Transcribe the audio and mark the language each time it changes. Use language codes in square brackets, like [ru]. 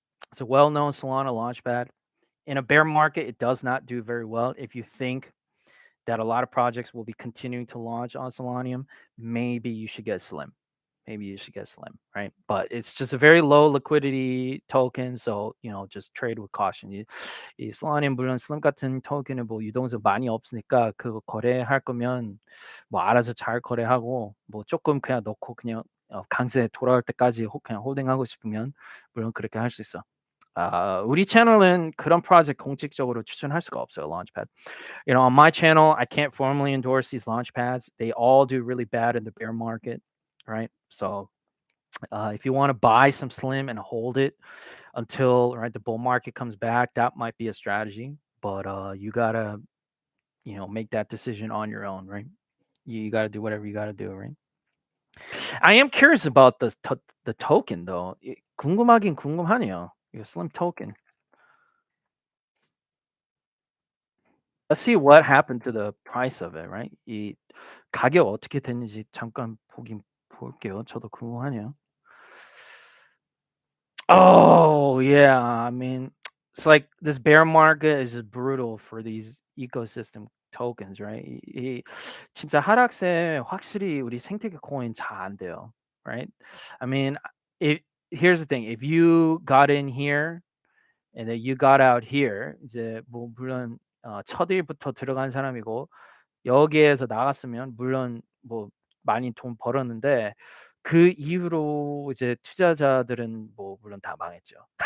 [en] It's a well-known Solana launchpad. In a bear market, it does not do very well. If you think that a lot of projects will be continuing to launch on Solanium, maybe you should get Slim. Maybe you should get Slim, right? But it's just a very low liquidity token, so just trade with caution. [ko] 이 Solanium 물론 Slim 같은 토큰은 뭐 유동성 많이 없으니까 그거 거래할 거면 뭐 알아서 잘 거래하고 뭐 조금 그냥 넣고 그냥 강세 돌아올 때까지 그냥 홀딩하고 싶으면 물론 그렇게 할 수 있어. 우리 채널은 그런 프로젝트 공식적으로 추천할 수가 없어요. [en] Launchpad. On my channel, I can't formally endorse these launch pads. They all do really bad in the bear market, right? So if you want to buy some slim and hold it until the bull market comes back, that might be a strategy. But you gotta make that decision on your own, right? You gotta do whatever you gotta do, right? I am curious about the token though. [ko] 궁금하긴 궁금하네요. 이거 slim token. [en] Let's see what happened to the price of it, right? [ko] 이 가격 어떻게 됐는지 잠깐 볼게요. 저도 궁금하네요. [en] Oh, yeah. I mean, it's like this bear market is just brutal for these ecosystem tokens, right? [ko] 진짜 하락세 확실히 우리 생태계 코인 잘 안 돼요, [en] right? I mean, here's the thing. If you got in here and then you got out here, [ko] 이제 뭐 물론 첫 일부터 들어간 사람이고 여기에서 나갔으면 물론 뭐 많이 돈 벌었는데 그 이후로 이제 투자자들은 뭐 물론 다 망했죠.